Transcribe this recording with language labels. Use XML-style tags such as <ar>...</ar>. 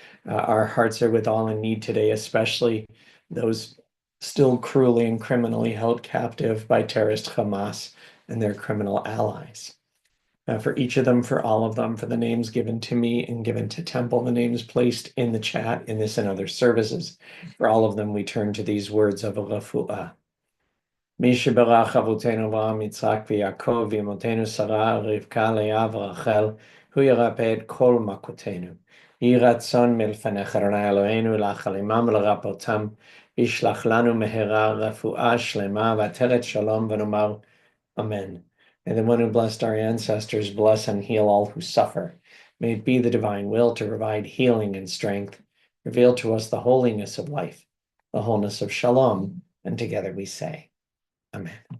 <en>Our hearts are with all in need today, especially those still cruelly and criminally held captive by terrorist Hamas and their criminal allies. For each of them, for all of them, for the names given to me and given to Temple, the names placed in the chat in this and other services. For all of them, we turn to these words of a refuah.</en> <he>מי שברך אבותינו אברהם יצחק ויעקב ואמותינו שרה רבקה לאה ורחל הוא ירפא את כל מכותינו. יהי רצון מלפניך אדוני אלוהינו לאחל עמם ולרפאותם וישלח לנו מהרה רפואה שלמה ועטרת שלום ונאמר Amen.</he> <en>May the one who blessed our ancestors bless and heal all who suffer. May it be the divine will to provide healing and strength. Reveal to us the holiness of life, the wholeness of shalom, and together we say, Amen.</en>